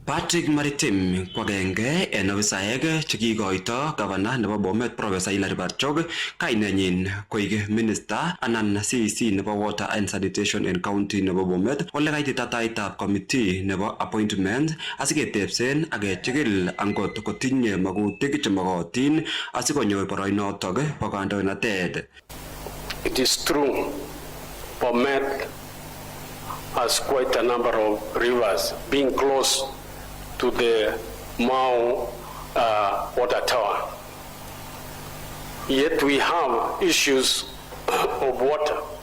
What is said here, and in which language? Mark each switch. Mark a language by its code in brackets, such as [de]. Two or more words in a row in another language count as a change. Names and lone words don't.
[kln] Patrick Maritim kwagenge en ofisaek chekikoito gavana nebo Bomet Professor Hilary Barchok kainenyin koik minister anan CEC nebo [en] Water and Sanitation [kln] en county nebo Bomet ole kaitita taitab committee nebo appointment asiketepsen ak kechikil angot kotinye makutik chemokotin asikonyor boroinotok bo kandoinatet. [en] It is true, Bomet has quite a number of rivers being close to the Mau water tower. Yet we have issues of water.